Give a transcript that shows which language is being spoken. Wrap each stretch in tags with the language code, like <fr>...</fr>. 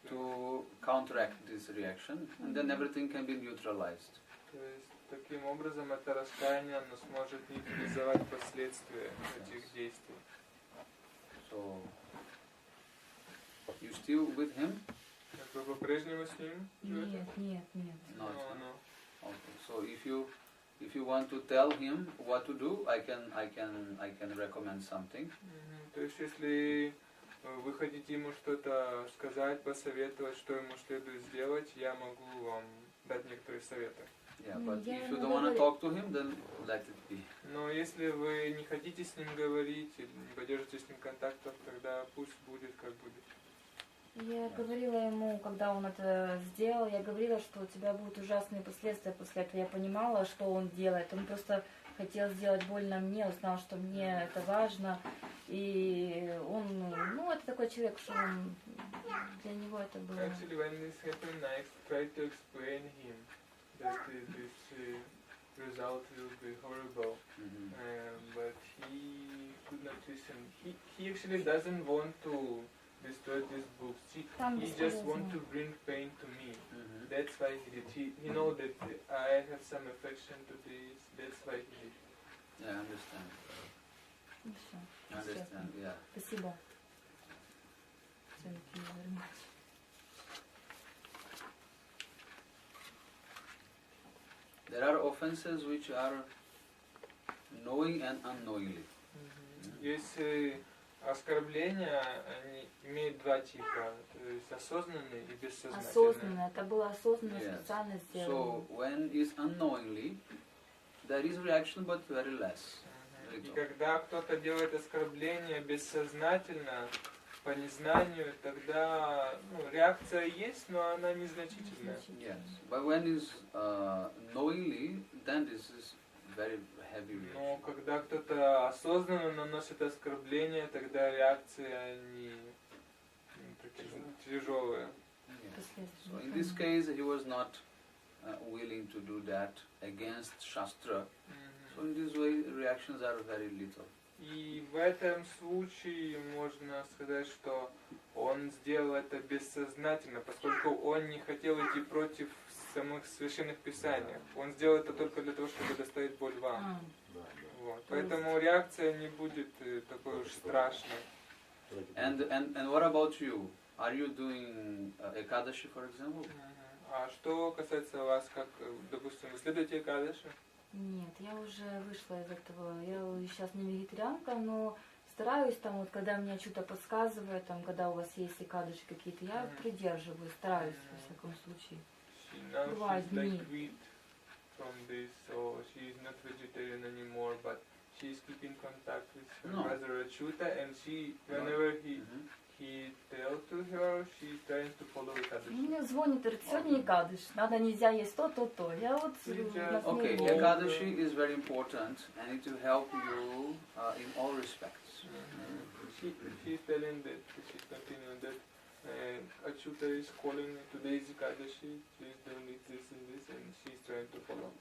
<en>To counteract this reaction, and then everything can be neutralized.</en> <ru>То есть таким образом это раскаяние оно сможет нейтрализовать последствия этих действий.</ru> <en>So you still with him?</en> <ru>Вы по-прежнему с ним живете? Нет.</ru> <en>Not. No. Okay. So if you want to tell him what to do, I can recommend something.</en> <ru>То есть если вы хотите ему что-то сказать, посоветовать, что ему следует сделать, я могу вам дать некоторые советы.</ru> <en>Yeah, but</en> <ru>Я</ru> <en>if you</en> <ru>ему</ru> <en>don't want to</en> <ru>говорю-</ru> <en>talk to him, then let it be.</en> <ru>Но если вы не хотите с ним говорить или не поддержите с ним контактов, тогда пусть будет как будет. Я говорила ему, когда он это сделал, я говорила, что у тебя будут ужасные последствия после этого. Я понимала, что он делает. Он просто хотел сделать больно мне, узнал, что мне это важно. И он, это такой человек, что он, для него это было...</ru> <en>Actually, when this happened, I tried to explain him that this result will be horrible, but he could not listen. He actually doesn't want to destroy these books. He just want to bring pain to me. That's why he did. He know that I have some affection to this. That's why he did. Yeah, I understand.</en> <ru>Ну, всё.</ru> <en>I understand. Yeah.</en> <ru>Спасибо.</ru> <en>Thank you very much. There are offenses which are knowing and unknowingly.</en> <ru>Есть оскорбления, они имеют два типа, то есть осознанные и бессознательные. Осознанно, это было осознанно,</ru> <en>Yes.</en> <ru>специально</ru> <en>So</en> <ru>сделано.</ru> <en>when is unknowingly, there is reaction but very less.</en> <ru>И когда кто-то делает оскорбление бессознательно, по незнанию, тогда реакция есть, но она незначительная.</ru> <en>Yes. But when is knowingly, then this is very heavy reaction.</en> <ru>Но когда кто-то осознанно наносит оскорбление, тогда реакции они такие тяжелые.</ru> <en>Yes. So in this case, he was not willing to do that against Shastra. So in this way, reactions are very little.</en> <ru>И в этом случае можно сказать, что он сделал это бессознательно, поскольку он не хотел идти против самых священных писаний. Он сделал это только для того, чтобы доставить боль вам. Вот. Поэтому реакция не будет такой уж страшной.</ru> <en>And what about you? Are you doing Ekadashi, for example?</en> <ru>А что касается вас, как, допустим, вы следуете Экадаши? Нет, я уже вышла из этого. Я сейчас не вегетарианка, но стараюсь там, вот когда мне что-то подсказывает, там, когда у вас есть экадыши какие-то, я придерживаюсь, стараюсь, во всяком случае. Бывают</ru> <en>She's</en> <ru>дни.</ru> <en>like weak from this, so she is not vegetarian anymore, but she is keeping contact with her No. brother Achyuta, and she, whenever he tells to her, she is trying to follow Ekadashi.</en> <ru>Мне звонит, говорит, сегодня экадыш, надо, нельзя есть то, то, то. Я вот</ru> <en>Okay, Ekadashi is very important and it will help you in all respects. She is telling that, she's continuing that Achyuta is calling me, today is Ekadashi, she is doing this and this, and she is trying to follow.</en>